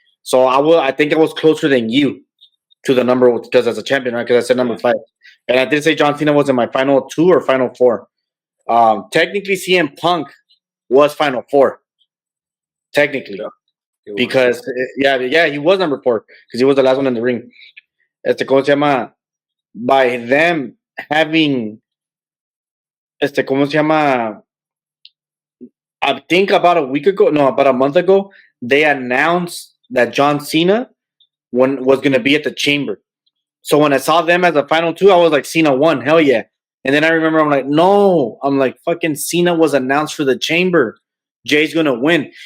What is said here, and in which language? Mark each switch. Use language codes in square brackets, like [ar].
[en] So I think I was closer than you to the number because as a champion, right? Because I said number 5, and I did say John Cena was in my final 2 or final 4. Technically, CM Punk was final 4. Technically, because he was number 4 because he was the last one in the ring. [es] ¿Cómo se llama? [en] By them having, [es] ¿cómo se llama? [en] I think about a month ago, they announced that John Cena was going to be at the Chamber. So when I saw them as the final 2, I was like, Cena won, hell yeah. And then I remember I'm like, no, I'm like, fucking Cena was announced for the Chamber. Jay's gonna win.